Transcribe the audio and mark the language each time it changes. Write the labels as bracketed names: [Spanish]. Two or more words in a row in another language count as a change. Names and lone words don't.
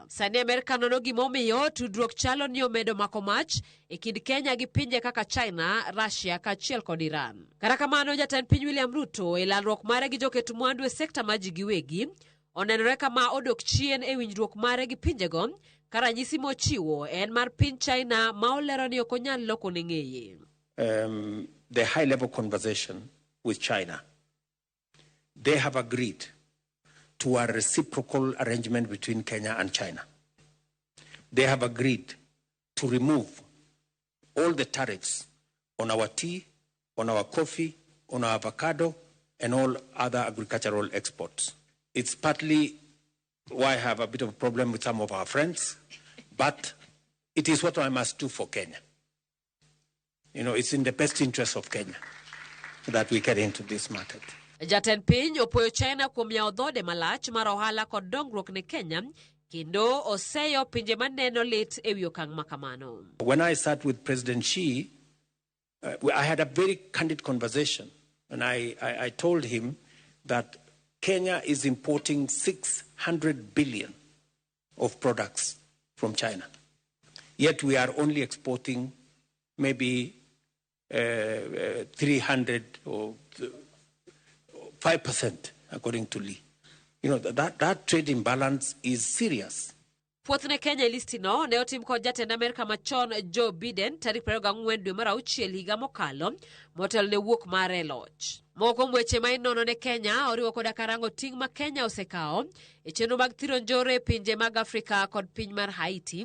[Luo (Kenya and Tanzania)] Sani Amerika nono gimomiyo tudruok chalo ni omedo mako mach e kind Kenya gi pinje kaka China, Russia kaachiel kod Iran. Kata kamano jatend piny William Ruto e lalruok mare gi joketo mwandu e sekta ma ji giwegi onenore kama odok chien e winjruok mare gi pinjego ka ranyisi mochiwo en mar piny China ma olero ni ok onyal loko ne ng'eye. [English] The high-level conversation with China, they have agreed to a reciprocal arrangement between Kenya and China. They have agreed to remove all the tariffs on our tea, on our coffee, on our avocado, and all other agricultural exports. It's partly why I have a bit of a problem with some of our friends, but it is what I must do for Kenya. You know, it's in the best interest of Kenya that we get into this market. [Luo (Kenya and Tanzania)] Jatend piny opoyo China kuom yawo dhode malach mar ohala kod dongruok ne Kenya kendo oseyo pinje maneno lit ewi okang' makamano. [English] When I sat with President Xi, I had a very candid conversation, and I told him that Kenya is importing 600 billion of products from China. Yet we are only exporting maybe 300 or 5%, according to Lee. You know, that trade imbalance is serious. [Luo (Kenya and Tanzania)] Puothne Kenya listi no ne otim kod jatend Amerika machon Joe Biden tarik 24 dwe mar auchiel higa mokalo motel ne wuok mare loch. Moko weche ma inono ne Kenya oriwo koda karango ting' ma Kenya osekawo e chenro mag thiro njore e pinje mag Afrika kod piny mar Haiti.